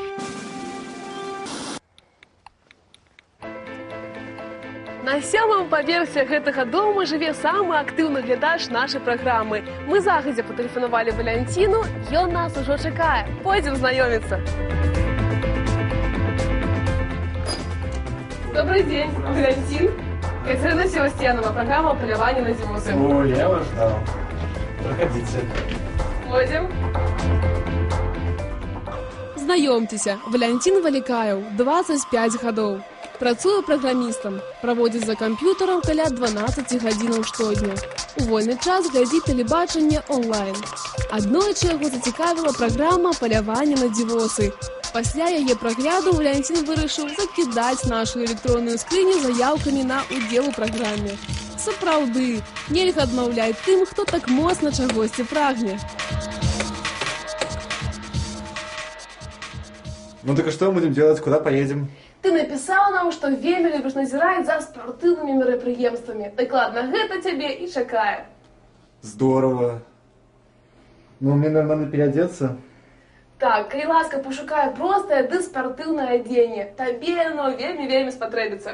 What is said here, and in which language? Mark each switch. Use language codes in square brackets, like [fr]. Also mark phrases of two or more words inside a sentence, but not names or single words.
[be] На 7-м паверсе гэтага дома жыве самы актыўны глядач нашай праграмы. Мы загадзя патэлефанавалі Валянціну, ён нас ужо чакае. Пойдзем знаёміцца. [ru] Добрый день, [be] Валянцін. [ru] Катерина Севастьянова, программа «Паляванне на дзівосы». О, я вас ждал. Проходите. Пойдем. [be] Знаёмцеся, Валянцін Валікаеў, 25 гадоў. Працуе праграмістам, праводзіць за камп'ютарам каля 12 гадзінаў штодня. У вольны час глядзіць тэлебачанне онлайн. Аднойчы яго зацікавіла праграма «Паляванне на дзівосы». Пасля яе прагляду Валянцін вырашыў закідаць нашу электронную скрыню заяўкамі на удзел у праграме. Сапраўды, нельга адмаўляць тым, хто так моцна чагосьці прагне. [ru] Ну так а что мы будем делать? Куда поедем? Ты написал нам, что [be] вельмі любіш назіраць за спартыўнымі мерапрыемствамі. Дакладна, гэта цябе і чакае. [ru] Здорово. Ну, мне нормально переодеться. [be] Так, калі ласка, пошукай простае ды спартыўнае адзенне. Табе яно вельмі спатрэбіцца.